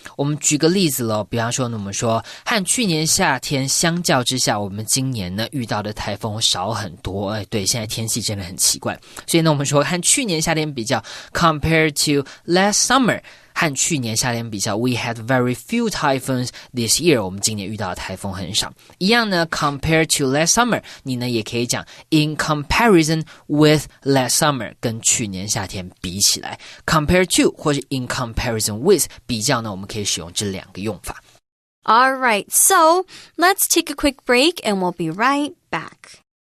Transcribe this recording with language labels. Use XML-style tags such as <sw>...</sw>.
<zh>我们举个例子了，比方说呢我们说和去年夏天相较之下，我们今年呢遇到的台风少很多。对，现在天气真的很奇怪，所以呢我们说和去年夏天比较</zh> <en>compared to last summer，</en> <zh>和去年夏天比较</zh> <en>we had very few typhoons this year，</en> <zh>我们今年遇到的台风很少。一样呢</zh> <en>compared to last summer，</en> <zh>你呢也可以讲</zh> <en>in comparison with last summer，</en> <zh>跟去年夏天比起来。</zh> <en>compare to</en> <zh>或是</zh> <en>in comparison with</en> <zh>比较呢，我们可以使用这两个用法。</zh> <en>Alright, so let's take a quick break and we'll be right back.</en>